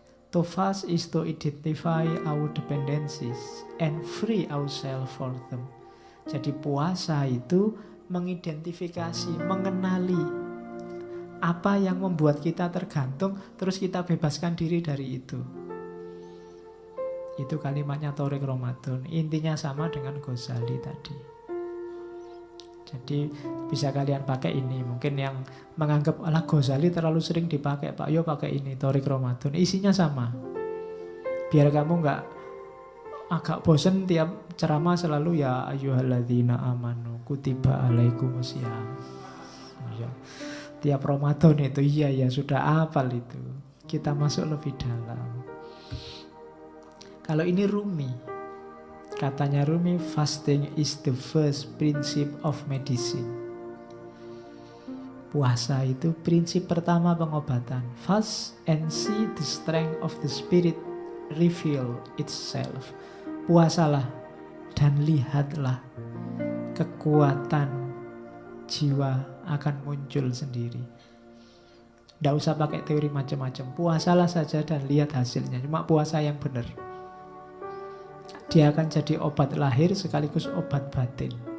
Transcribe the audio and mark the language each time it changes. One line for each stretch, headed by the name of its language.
English: To fast is to identify our dependencies and free ourselves for them.
Indonesian: Jadi puasa itu mengidentifikasi, mengenali apa yang membuat kita tergantung, terus kita bebaskan diri dari itu. Itu kalimatnya Torik Ramadan. Intinya sama dengan Ghazali tadi. Jadi bisa kalian pakai ini. Mungkin yang menganggap alah Ghazali terlalu sering dipakai, Pak, yo pakai ini Torik Ramadan. Isinya sama. Biar kamu nggak agak bosen tiap ceramah selalu
Arabic: ya ayyuhalladzina amanu kutiba alaikumusiyam.
Indonesian: Ya. Tiap Ramadan itu iya ya sudah hafal itu. Kita masuk lebih dalam. Kalau ini Rumi, katanya Rumi,
English: fasting is the first principle of medicine.
Indonesian: Puasa itu prinsip pertama pengobatan.
English: Fast and see the strength of the spirit reveal itself.
Indonesian: Puasalah dan lihatlah kekuatan jiwa akan muncul sendiri. Tidak usah pakai teori macam-macam. Puasalah saja dan lihat hasilnya. Cuma puasa yang benar. Dia akan jadi obat lahir sekaligus obat batin.